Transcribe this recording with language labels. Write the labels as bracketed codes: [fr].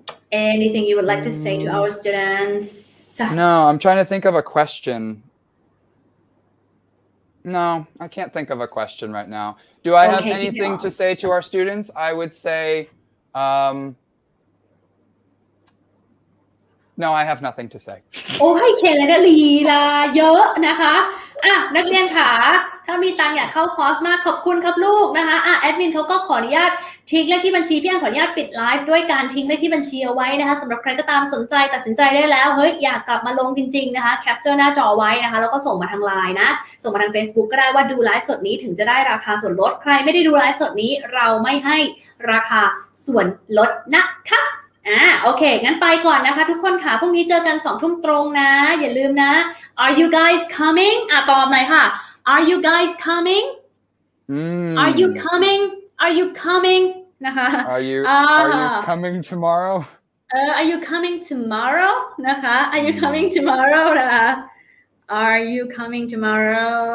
[en] Anything you would like to say to our students? No, I'm trying to think of a question. No, I can't think of a question right now. Do I have anything to say to our students? I would say, No, I have nothing to say. [th] โอ้ให้เคนเลยนะลีลาเยอะนะคะอ่ะนักเรียนขาถ้ามีตังค์อยากเข้าคอร์สมากขอบคุณครับลูกนะคะอ่ะแอดมินเขาก็ขออนุญาตทิ้งเลขที่บัญชีพี่อันขออนุญาตปิดไลฟ์ด้วยการทิ้งเลขที่บัญชีเอาไว้นะคะสำหรับใครก็ตามสนใจตัดสินใจได้แล้วเฮ้ยอยากกลับมาลงจริงๆนะคะแคปเจอร์หน้าจอไว้นะคะแล้วก็ส่งมาทางไลน์นะ ส่งมาทาง Facebook ก็ได้ว่าดูไลฟ์สดนี้ถึงจะได้ราคาส่วนลดใครไม่ได้ดูไลฟ์สดนี้เราไม่ให้ราคาส่วนลดนะคะโอเคงั้นไปก่อนนะคะทุกคนค่ะพรุ่งนี้เจอกัน2 ทุ่มตรงนะอย่าลืมนะ [en] Are you guys coming [th] ตอบหน่อยค่ะ [en] Are you guys coming Are you coming [th] Are you coming นะคะ [en] Are you coming tomorrow Are you coming tomorrow นะคะ Are you coming tomorrow นะคะ Are you coming tomorrow